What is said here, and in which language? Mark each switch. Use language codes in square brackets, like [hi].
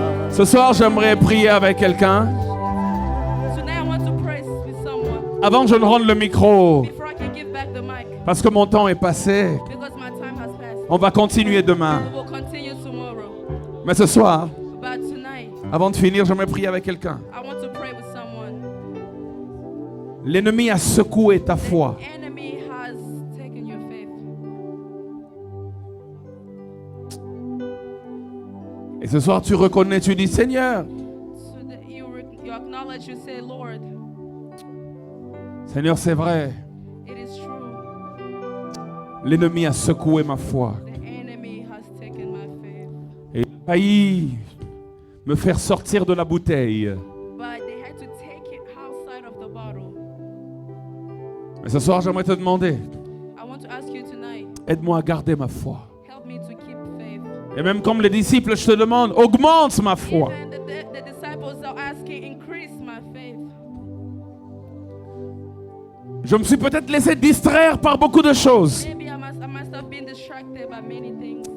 [fr] Ce soir, j'aimerais prier avec quelqu'un. [en] Tonight I want to pray with someone [fr] Avant que je ne rende le micro, [en] before I can give back the mic [fr] parce que mon temps est passé, [en] because my time has passed. [fr] on va continuer demain. [en] We will continue tomorrow. [fr] Mais ce soir, [en] But tonight [fr] avant de finir, j'aimerais prier avec quelqu'un. [en] I want to pray with someone. [fr] L'ennemi a secoué ta foi. [en] The enemy has taken your faith. [fr] Et ce soir, tu reconnais, tu dis, Seigneur, [en] So that you acknowledge, you say, Lord, [fr] Seigneur, c'est vrai, [en] it is true. [fr] l'ennemi a secoué ma foi. [en] The enemy has taken my faith. [fr] Et il a failli me faire sortir de la bouteille. [en] But they had to take it outside of the bottle. [fr] Mais ce soir, j'aimerais te demander, [en] I want to ask you tonight, [fr] aide-moi à garder ma foi. [en] help me to keep faith. [fr] Et même comme les disciples, je te demande, augmente ma foi. [en] Even the disciples are asking, increase my faith. [fr] Je me suis peut-être laissé distraire par beaucoup de choses. [en] Maybe I must have been distracted by many things.